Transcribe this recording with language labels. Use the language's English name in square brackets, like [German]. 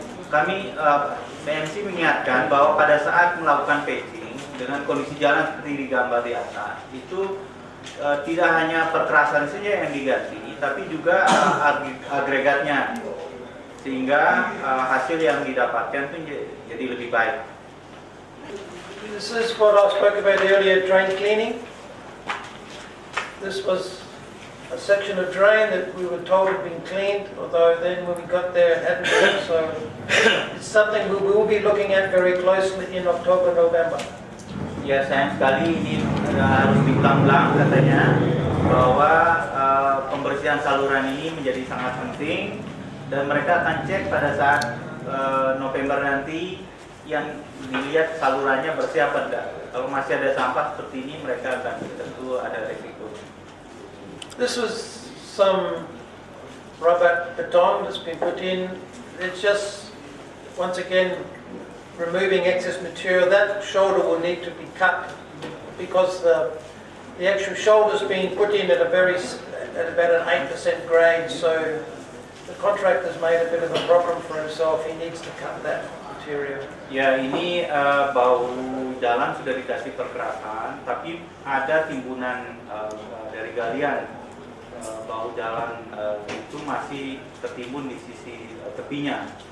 [Indonesian] Kami PMC mengingatkan bahwa pada saat melakukan patching dengan kondisi jalan seperti digambar di atas, itu tidak hanya perkerasan saja yang diganti, tapi juga agregatnya, sehingga hasil yang didapatkan itu jadi lebih baik. [English] This is what I spoke about earlier, drain cleaning. This was a section of drain that we were told had been cleaned, although then when we got there it hadn't been, so it's something we will be looking at very closely in October, November. [Indonesian] Ya, sayang sekali ini harus diulang-ulang katanya bahwa pembersihan saluran ini menjadi sangat penting dan mereka akan cek pada saat November nanti yang dilihat salurannya bersih apa enggak. Kalau masih ada sampah seperti ini mereka akan tentu ada risiko. [English] This was some rubber beton that's been put in. It's just once again removing excess material. That shoulder will need to be cut because the actual shoulder's been put in at about an 8% grade, so the contractor's made a bit of a problem for himself. He needs to cut that material. [Indonesian] Ya, ini bau jalan sudah dikasih perkerasan, tapi ada timbunan dari galian. Bau jalan itu masih tertimbun di sisi tepinya.